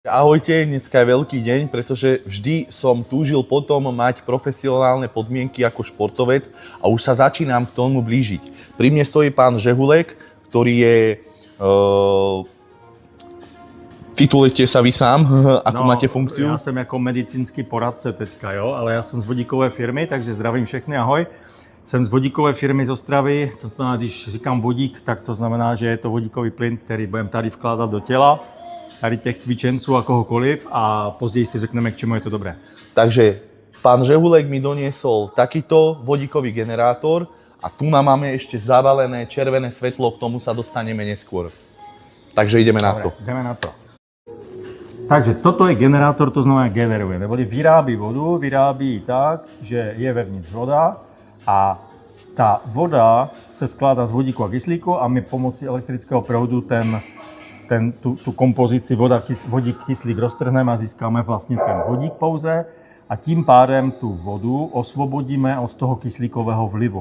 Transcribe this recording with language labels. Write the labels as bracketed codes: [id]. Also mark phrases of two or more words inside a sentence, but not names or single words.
[sk] Ahojte, dneska je veľký deň, pretože vždy som túžil potom mať profesionálne podmienky ako športovec a už sa začínam k tomu blížiť. Pri mne stojí pán Žehulek, ktorý je... Titulujete sa vy sám, ako máte funkciu? [cs] Já jsem jako medicínský poradce teďka, jo, ale já jsem z vodíkové firmy, takže zdravím všechny, ahoj. Jsem z vodíkové firmy z Ostravy, to znamená, když říkám vodík, tak to znamená, že je to vodíkový plyn, který budeme tady vkládat do těla, tady těch cvičenců a kohokoliv a později si řekneme, k čemu je to dobré. [sk] Takže pán Žehulek mi doniesol takýto vodíkový generátor a tu máme ešte zavalené červené svetlo, k tomu sa dostaneme neskôr. Takže ideme na to. [cs] Jdeme na to. Takže toto je generátor, to znamená generuje, neboli vyrábí vodu, vyrábí tak, že je vevnitř voda a ta voda se skládá z vodíku a kyslíku a my pomocí elektrického proudu tu kompozici vodík, kyslík roztrhneme a získáme vlastně ten vodík pouze a tím pádem tu vodu osvobodíme od toho kyslíkového vlivu.